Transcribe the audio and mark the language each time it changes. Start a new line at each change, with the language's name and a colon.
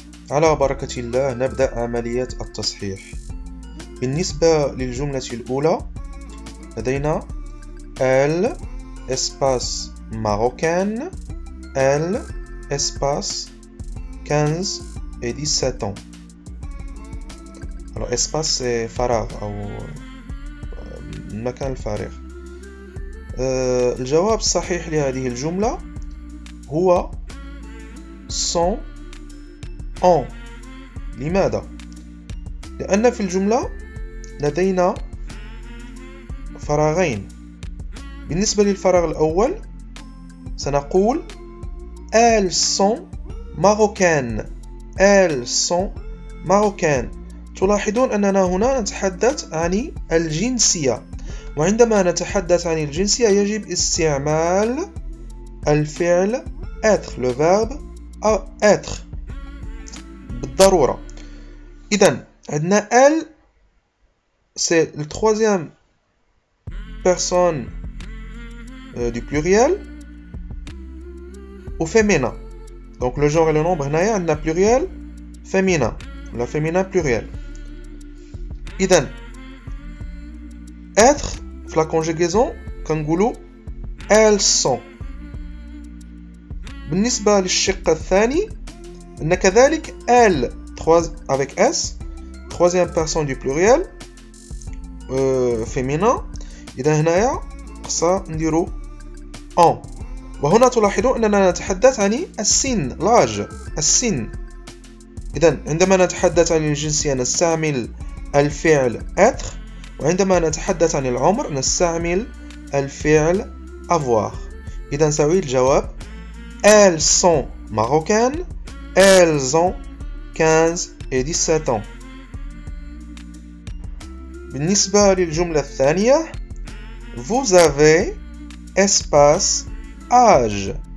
Arabic: على بركة الله نبدأ عملية التصحيح. بالنسبة للجملة الأولى لدينا
French: elle espace marocaine, elle espace 15 et 17 ans. Alors espace c'est
Arabic: فراغ أو المكان الفارغ. الجواب الصحيح لهذه الجملة هو
French: sont en.
Arabic: لماذا؟ لأن في الجملة لدينا فراغين. بالنسبة للفراغ الأول سنقول
French: elles sont marocaines. elles sont marocaines.
Arabic: تلاحظون أننا هنا نتحدث عن الجنسية، وعندما نتحدث عن الجنسية يجب استعمال الفعل être،
French: le verbe être
Arabic: بالضرورة. إذن عندنا
French: elle c'est le troisième personne du pluriel au féminin. Donc le genre et le nombre
Arabic: هنايا عندنا
French: pluriel féminin
Arabic: ولا
French: féminin pluriel.
Arabic: إذن
French: être
Arabic: في
French: la conjugaison
Arabic: كنقولوا
French: elles sont.
Arabic: بالنسبة للشق الثاني عندنا كذلك
French: elle avec s troisième personne du pluriel féminin.
Arabic: إذا هنايا خصنا نديرو en. وهنا تلاحظون أننا نتحدث عن السن لاج السن. إذا عندما نتحدث عن الجنسية نستعمل الفعل être، وعندما نتحدث عن العمر نستعمل الفعل avoir. إذا سوي الجواب
French: elles sont marocaines, elles ont 15 et 17 ans.
Arabic: بالنسبة للجملة الثانية
French: vous avez espace âge.